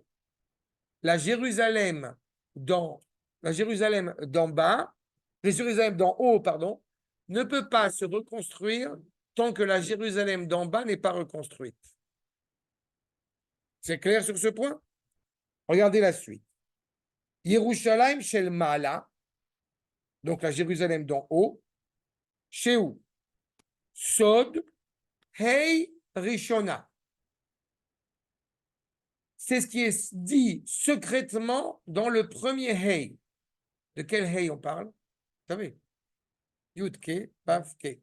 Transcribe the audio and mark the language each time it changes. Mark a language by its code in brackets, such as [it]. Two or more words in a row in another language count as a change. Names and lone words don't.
[fr] La Jérusalem d'en bas, la Jérusalem d'en haut, pardon, ne peut pas se reconstruire tant que la Jérusalem d'en bas n'est pas reconstruite. C'est clair sur ce point? Regardez la suite. [he] ירושלים של מעלה, [fr] donc la Jérusalem d'en haut, chez où? [he] סוד ה' ראשונה. [fr] C'est ce qui est dit secrètement dans le premier Hei. De quel Hei on parle? Vous savez, [he] יוד-קה ואו-קה.